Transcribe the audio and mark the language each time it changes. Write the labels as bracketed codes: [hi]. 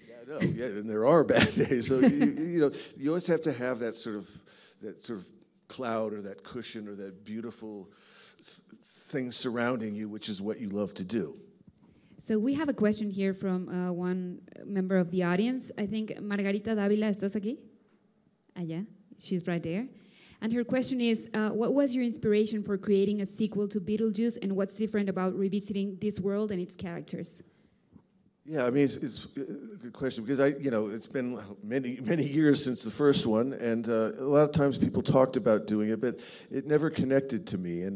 [en] Yeah, I know, yeah, and there are bad days. So, you know, you always have to have that sort of cloud or that cushion or that beautiful thing surrounding you, which is what you love to do. So we have a question here from one member of the audience. I think Margarita Dávila, [es] ¿estás aquí? [en] Yeah, she's right there. And her question is, what was your inspiration for creating a sequel to Beetlejuice, and what's different about revisiting this world and its characters? Yeah, I mean, it's a good question, because it's been many years since the first one, and a lot of times people talked about doing it, but it never connected to me.